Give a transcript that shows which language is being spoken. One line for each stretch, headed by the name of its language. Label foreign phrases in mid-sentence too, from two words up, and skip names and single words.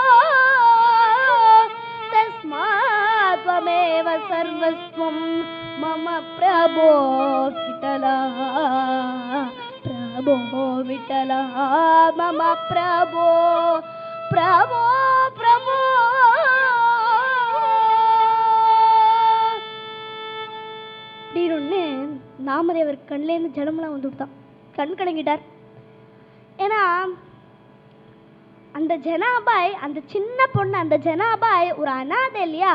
Sanskrit: तस्मात् त्वमेव सर्वस्वं मम प्रभो विठला प्रभो विठला मम प्रभो प्रभो प्रभो.
Tamil: அப்படின்னு நாமதேவர் கண்லேருந்து ஜலமெல்லாம் வந்து விட்டான், கண் கலங்கிட்டார். ஏன்னா அந்த ஜனாபாய், அந்த சின்ன பொண்ணு, அந்த ஜனாபாய் ஒரு அனாதை இல்லையா?